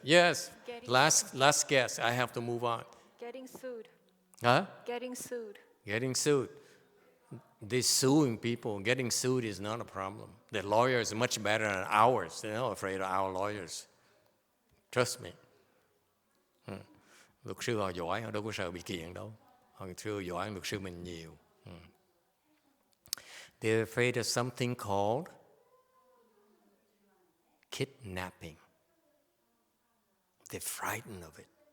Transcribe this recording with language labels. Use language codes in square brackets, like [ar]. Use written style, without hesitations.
[en] Yes, last guess, I have to move on. Getting sued. Huh? Getting sued. Getting sued. They're suing people. Getting sued is not a problem. The lawyers are much better than ours. They're not afraid of our lawyers. Trust me. [vi] Luật sư họ giỏi, họ đâu có sợ bị kiện đâu. Họ sư giỏi hơn luật sư mình nhiều. [en] They're afraid of something called kidnapping. They're frightened of it.